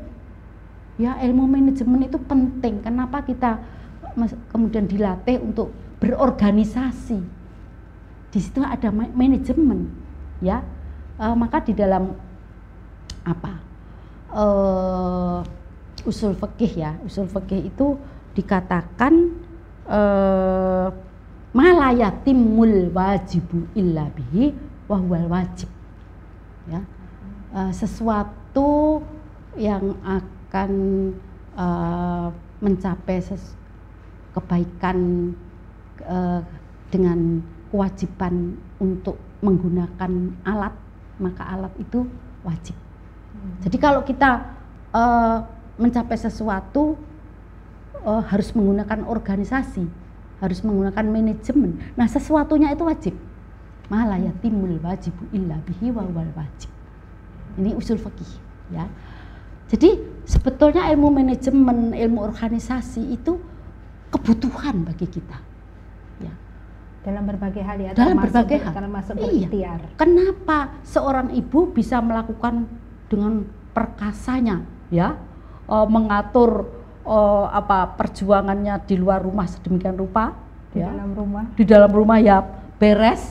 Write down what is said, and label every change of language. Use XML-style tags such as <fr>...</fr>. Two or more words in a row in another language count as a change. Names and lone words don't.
<id>Ya, ilmu manajemen itu penting. Kenapa kita kemudian dilatih untuk berorganisasi? Di situ ada manajemen, ya. Maka di dalam usul fikih itu dikatakan</id> <ar>ما لا يتم الواجب إلا به فهو الواجب</ar> <id>ya, sesuatu yang akan mencapai kebaikan dengan kewajiban untuk menggunakan alat, maka alat itu wajib. Jadi kalau kita mencapai sesuatu harus menggunakan organisasi, harus menggunakan manajemen. Nah, sesuatunya itu wajib.</id> <ar>ما لا يتم الواجب إلا به فهو الواجب.</ar> <id>Ini usul fikih ya. Jadi sebetulnya ilmu manajemen, ilmu organisasi itu kebutuhan bagi kita. Ya. Dalam berbagai hal ya. Dalam berbagai hal. Termasuk berikhtiar. Kenapa seorang ibu bisa melakukan dengan perkasanya ya, mengatur perjuangannya di luar rumah sedemikian rupa ya, di dalam rumah ya beres</id>